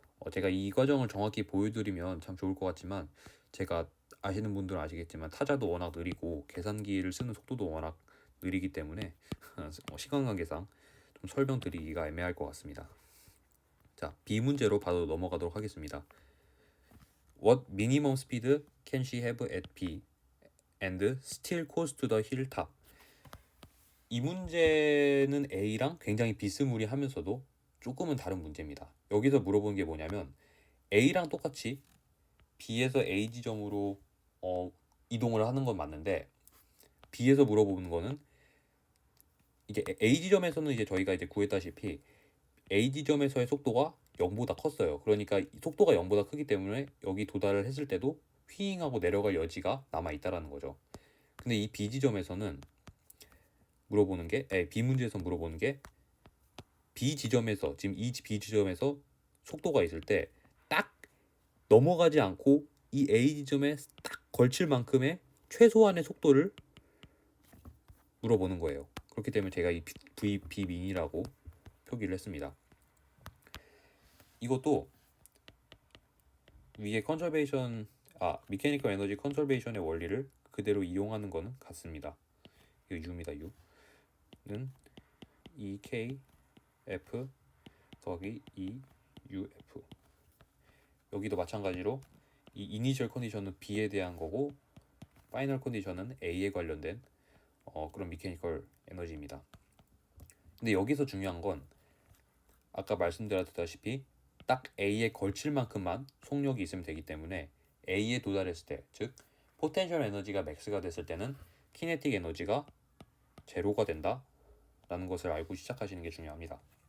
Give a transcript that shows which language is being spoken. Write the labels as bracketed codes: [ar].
[ko] 제가 이 과정을 정확히 보여드리면 참 좋을 것 같지만 제가 아시는 분들은 아시겠지만 타자도 워낙 느리고 계산기를 쓰는 속도도 워낙 느리기 때문에 시간 관계상 좀 설명드리기가 애매할 것 같습니다. 자, B 문제로 바로 넘어가도록 하겠습니다. [en] What minimum speed can she have at B and still close to the hilltop? [ko] 이 문제는 A랑 굉장히 비스무리하면서도 조금은 다른 문제입니다. 여기서 물어보는 게 뭐냐면 A랑 똑같이 B에서 A 지점으로 이동을 하는 건 맞는데 B에서 물어보는 거는 이게 A 지점에서는 이제 저희가 이제 구했다시피 A 지점에서의 속도가 0보다 컸어요. 그러니까 속도가 0보다 크기 때문에 여기 도달을 했을 때도 휘잉하고 내려갈 여지가 남아 있다라는 거죠. 근데 이 B 지점에서는 물어보는 게 B 문제에서 물어보는 게 B 지점에서 지금 이 B 지점에서 속도가 있을 때 딱 넘어가지 않고 이 A 지점에 딱 걸칠 만큼의 최소한의 속도를 물어보는 거예요. 그렇기 때문에 제가 이 VP 민이라고 표기를 했습니다. 이것도 위에 미케니컬 에너지 컨설베이션의 원리를 그대로 이용하는 거는 같습니다. 이거 U입니다. U는 EKF 더하기 EUF. 여기도 마찬가지로 이 이니셜 컨디션은 B에 대한 거고 파이널 컨디션은 A에 관련된 그런 미케니컬 에너지입니다. 근데 여기서 중요한 건 아까 말씀드렸다시피 딱 A에 걸칠 만큼만 속력이 있으면 되기 때문에 A에 도달했을 때, 즉 포텐셜 에너지가 맥스가 됐을 때는 키네틱 에너지가 제로가 된다 라는 것을 알고 시작하시는 게 중요합니다.